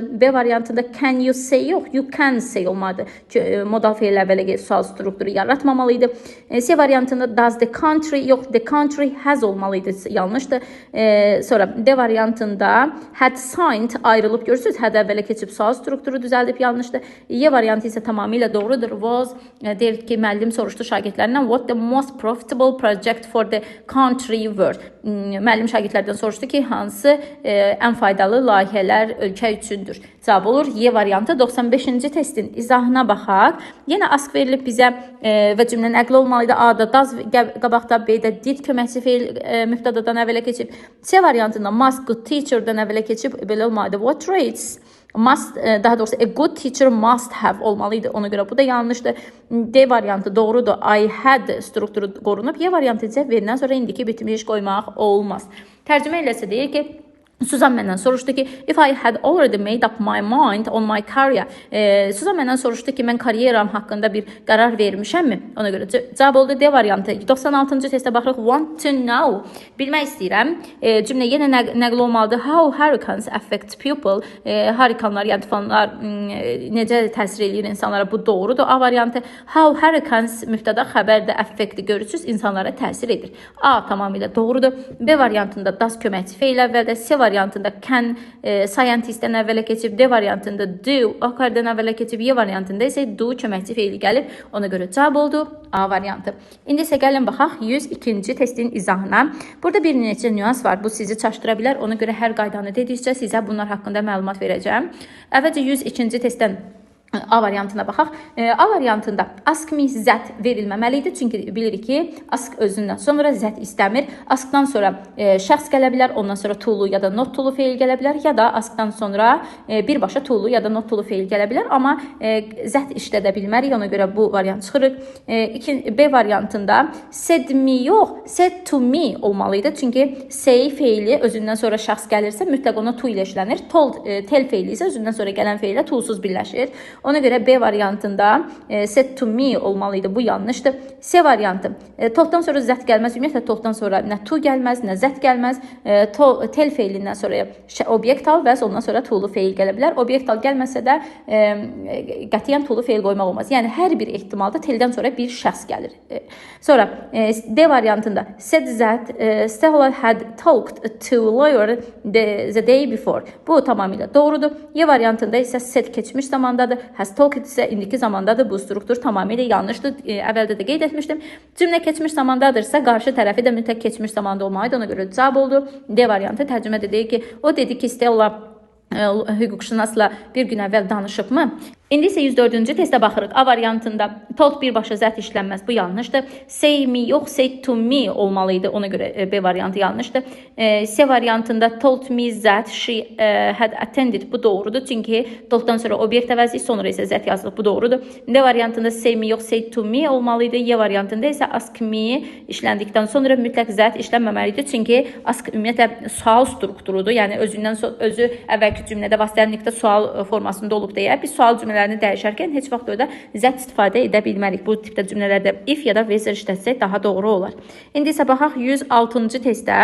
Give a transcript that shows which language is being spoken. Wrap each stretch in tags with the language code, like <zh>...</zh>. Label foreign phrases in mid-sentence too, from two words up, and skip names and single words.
<en>B variantında can you say, yox, you can say olmadı.</en> <az>Modal feil əvvələ sual strukturu yaratmamalıydı.</az> <en>C variantında does the country, yox, the country has</en> <az>olmalıydı, yanlışdır. Sonra D variantında</az> <en>had signed</en> <az>ayrılıb, görürsünüz, had əvvələ keçib sual strukturu düzəldib, yanlışdır. Y variantı isə tamamilə doğrudur. Was, deyir ki, müəllim soruşdu şagirdlərindən,</az> <en>what the most profitable project for the country were.</en> <az>Müəllim şagirdlərdən soruşdu ki, hansı ən faydalı layihələr ölkə üçündür. Cavab olur Y variantı. 95-ci testin izahına baxaq. Yenə ask verilib bizə və cümlə nəqli olmalıydı. A-da does qabaqda, B-də did köməkçi feil mübtədadan əvvələ keçib. C variantında</az> <en>must good teacher-dan</en> <az>əvvələ keçib. Belə olmalıydı.</az> <en>What traits must,</en> <az>daha doğrusu</az> <en>a good teacher must have olmalıydı.</en> <az>Ona görə bu da yanlışdır. D variantı doğrudur.</az> <en>I had</en> <az>strukturu qorunub. Y variantı isə verindən sonra indiki bitmiş qoymaq olmaz. Tərcümə eləsə deyir ki, Suzan məndən soruşdu ki,</az> <en>if I had already made up my mind on my career.</en> <az>Suzan məndən soruşdu ki, mən karyeram haqqında bir qərar vermişəmmi? Ona görə cavab oldu D variantı. 96-cı testə baxırıq.</az> <en>Want to know.</en> <az>Bilmək istəyirəm. Cümlə yenə nəql olmalıdır.</az> <en>How hurricanes affect people.</en> <az>Harikanlar, yəni tufanlar necə təsir edir insanlara? Bu doğrudur. A variantı.</az> <en>How hurricanes</en> <az>mübtəda xəbərdə affect, görürsünüz, insanlara təsir edir. A tamamilə doğrudur. B variantında does köməkçi feil əvvəldə, C variantında can scientistdən əvvələ keçib, D variantında do akardan əvvələ keçib, Y variantında isə do köməkçi feili gəlib. Ona görə cavab oldu A variantı. İndi isə gəlin baxaq 102-ci testin izahına. Burada bir neçə nüans var. Bu sizi çaşdıra bilər. Ona görə hər qaydanı dedikcə sizə bunlar haqqında məlumat verəcəm. Əvvəlcə 102-ci testdən A variantına baxaq. A variantında</az> <en>ask me</en> <az>zət verilməməli idi. Çünki bilirik ki, ask özündən sonra zət istəmir. Askdan sonra şəxs gələ bilər, ondan sonra to'lu ya da not to'lu feil gələ bilər, ya da askdan sonra birbaşa to'lu ya da not to'lu feil gələ bilər, amma zət işlədə bilmərik. Ona görə bu variant çıxırıq. B variantında</az> <en>said me</en> <az>yox,</az> <en>said to me</en> <az>olmalı idi. Çünki say feili özündən sonra şəxs gəlirsə mütləq ona to ilə işlənir. Told, tell feili isə özündən sonra gələn feillə to'suz birləşir. Ona görə B variantında</az> <en>said to me</en> <az>olmalıydı. Bu yanlışdır. C variantı. To'dan sonra zət gəlməz. Ümumiyyətlə to'dan sonra nə to gəlməz, nə zət gəlməz. Tel feilindən sonra obyektal və ondan sonra to'lu feil gələ bilər. Obyektal gəlməsə də qətiyyən to'lu feil qoymaq olmaz. Yəni hər bir ehtimalda teldən sonra bir şəxs gəlir. Sonra D variantında</az> <en>said that Stella had talked to lawyer the day before.</en> <az>Bu tamamilə doğrudur. Y variantında isə said keçmiş zamandadır.</az> <en>Has talked</en> <az>isə indiki zamandadır. Bu struktur tamamilə yanlışdır. Əvvəldə də qeyd etmişdim. Cümlə keçmiş zamandadırsa qarşı tərəfi də mütləq keçmiş zamanda olmalıdır. Ona görə cavab oldu. D variantı tərcümədə deyir ki, o dedi ki, Stella hüquqşünasla bir gün əvvəl danışıbmı? İndi isə 104-cü testə baxırıq. A variantında told birbaşa zət işlənməz. Bu yanlışdır.</az> <en>Say me yox, say to me olmalıydı.</en> <az>Ona görə B variantı yanlışdır.</az> <en>C variantında told me that she had attended.</en> <az>Bu doğrudur. Çünki tolddan sonra obyekt əvəzi, sonra isə zət yazılıb. Bu doğrudur. D variantında</az> <en>say me</en> <az>yox,</az> <en>say to me</en> <az>olmalıydı. Y variantında isə</az> <en>ask me</en> <az>işləndikdən sonra mütləq zət işlənməməlidir. Çünki ask ümumiyyətlə sual strukturudur. Yəni özü əvvəlki cümlədə vasitəlikdə sual formasında olub deyə biz sual cümlələrini dəyişərkən heç vaxt orada zət istifadə edə bilmərik. Bu tipdə cümlələrdə if ya da whether işlətsək daha doğru olar. İndi isə baxaq 106-cı testdə.</az>